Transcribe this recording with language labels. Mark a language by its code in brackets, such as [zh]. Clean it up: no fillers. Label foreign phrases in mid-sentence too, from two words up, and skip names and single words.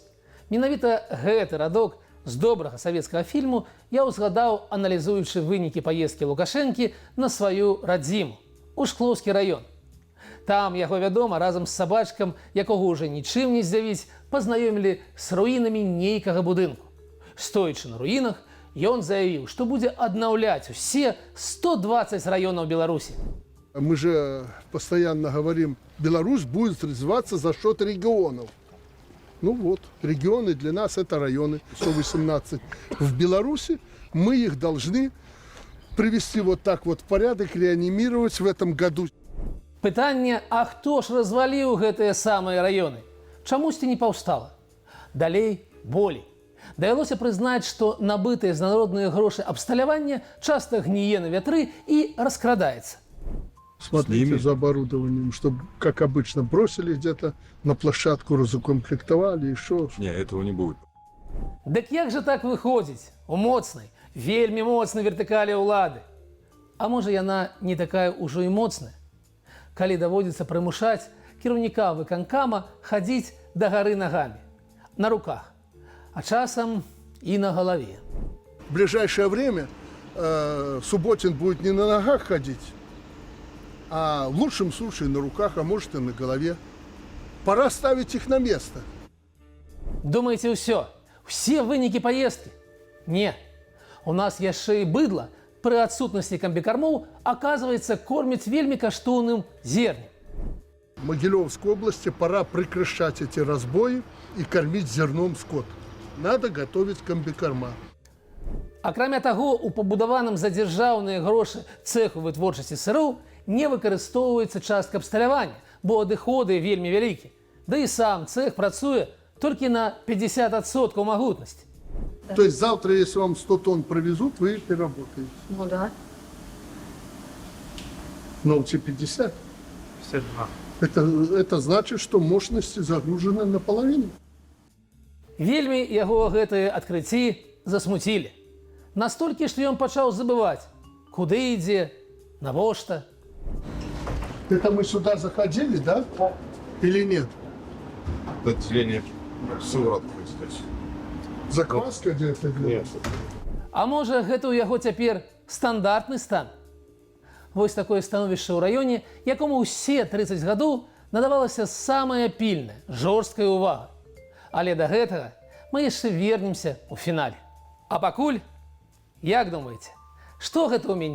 [be] Менавіта гэты радок з добрага савецкага фільму я ўзгадаў, аналізуючы вынікі паездкі Лукашэнкі на сваю радзіму, у Шклоўскі раён. Там яго, вядома, разам з сабачкам, якога ўжо нічым не здзівіць, пазнаёмілі з руінамі нейкага будынку. Стоячы на руінах, ён заявіў, што будзе аднаўляць усе 120 раёнаў Беларусі. [ru] Мы же постоянно говорим, Беларусь будет развиваться за счет регионов. Ну вот, регионы для нас это районы, 118. В Беларуси мы их должны привести вот так вот в порядок, реанимировать в этом году. [be] Пытанне, а хто ж разваліў гэтыя самыя раёны? Чамусьці не паўстала? Далей болей. Давялося прызнаць, што набытыя з народныя грошы абсталяванне часта гніе на вятры і раскрадаецца. [ru] Смотрите за оборудованием, чтобы, как обычно, бросили где-то на площадку, разукомплектовали, еще. Не, этого не будет. [be] Дык як жа так выходзіць у моцнай, вельмі моцнай вертыкалі ўлады? А можа, яна не такая ўжо і моцная? Калі даводзіцца прымушаць кіраўніка выканкама хадзіць да гары нагамі, на руках, а часам і на галаве. [ru] В ближайшее время Субботин будет не на ногах ходить, а в лучшем случае на руках, а может и на голове. Пора ставить их на место. [be] Думаеце, ўсё? Усе вынікі паездкі? Не. У нас яшчэ і быдла пры адсутнасці камбікармоў, оказывается, корміць вельмі каштоўным зернем. [ru] В Могилевской области пора прекращать эти разбои и кормить зерном скот. Надо готовить комбикорма. [be] Акрамя таго, у пабудаваным за дзяржаўныя грошы цэху вытворчасці сыроў не выкарыстоўваецца частка абсталявання, бо адыходы вельмі вялікі. Да і сам цэх працуе толькі на 50% магутнасці. [ru] То есть завтра, если вам 100 тонн провезут, вы их переработаете. Ну да. Но те 50. 52. Это значит, что мощности загружены наполовину. [be] Вельмі яго гэтыя адкрыцці засмуцілі. Настолькі, што ён пачаў забываць, куды ідзе, навошта. [ru] Это мы сюда заходили, да? Или нет? Отделение сыворотку, кстати. Закваска где-то? Нет. [be] А можа, гэта ў яго цяпер стандартны стан? Вось такое становішча ў раёне, якому ўсе 30 гадоў надавалася самая пільная, жорсткая ўвага. Але да гэтага мы яшчэ вернемся ў фінале. А пакуль, як думаеце, што гэта ў мяне?